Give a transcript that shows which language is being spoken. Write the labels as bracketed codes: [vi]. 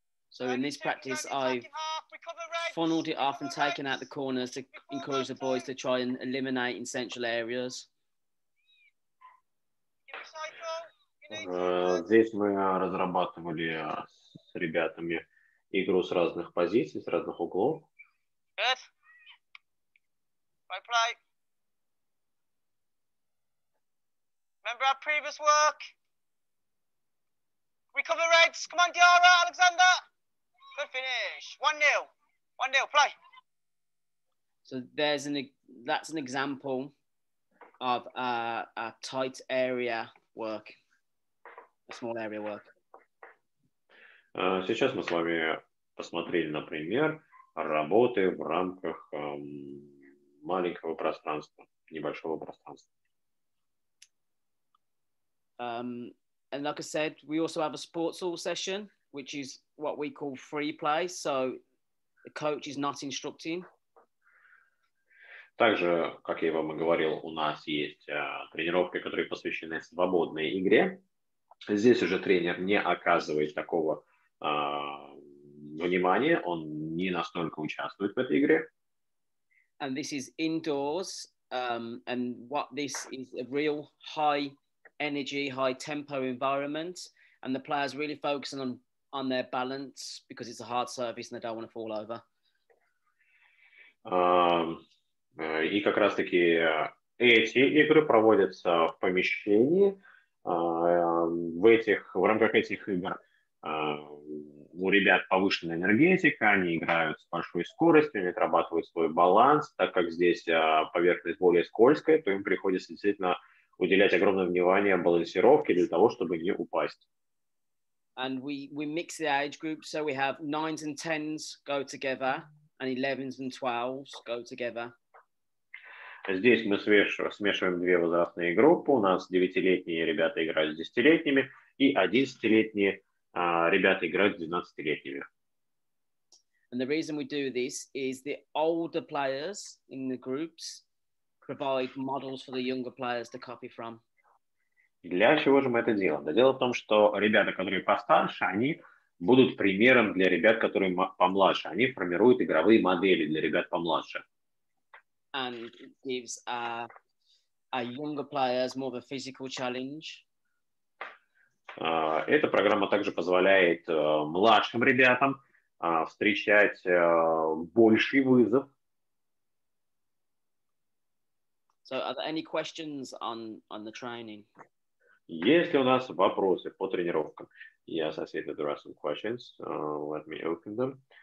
[en] So in this practice, I've funneled it off and taken out the corners to encourage the boys to try and eliminate in central areas. [ru] Здесь мы разрабатывали с ребятами игру с разных позиций, с разных углов. [en] Good. Play. Remember our previous work? Recover Reds. Come on, Diarra, Alexander. Good finish. 1-0. 1-0. Play. So that's an example of a tight area work, a small area work. [ru] Сейчас мы с вами посмотрели, например, работы в рамках маленького пространства, небольшого пространства. [en] And like I said, we also have a sports hall session, which is what we call free play. So the coach is not instructing. [ru] Также, как я вам и говорил, у нас есть тренировки, которые посвящены свободной игре. Здесь уже тренер не оказывает такого внимания, он не настолько участвует в этой игре. [en] And this is indoors, and what this is a real high energy, high tempo environment, and the players really focusing on their balance because it's a hard surface and they don't want to fall over. [ru] И как раз-таки эти игры проводятся в помещении. В рамках этих игр у ребят повышенная энергетика, они играют с большой скоростью, они отрабатывают свой баланс. Так как здесь поверхность более скользкая, то им приходится действительно уделять огромное внимание балансировке для того, чтобы не упасть. [en] And we mix the age groups, so we have 9s and 10s go together, and 11s and 12s go together. [ru] Здесь мы смешиваем две возрастные группы. У нас 9-летние ребята играют с 10-летними, и 11-летние ребята играют с 12-летними. [en] And the reason we do this is the older players in the groups provide models for the younger players to copy from. [ru] Для чего же мы это делаем? Да дело в том, что ребята, которые постарше, они будут примером для ребят, которые помладше. Они формируют игровые модели для ребят помладше. [en] And it gives younger players more of a physical challenge. [ru] Эта программа также позволяет младшим ребятам встречать больший вызов. [en] So are there any questions on the training? [ru] Есть ли у нас вопросы по тренировкам? [en] Yes, I see that there are some questions. Let me open them.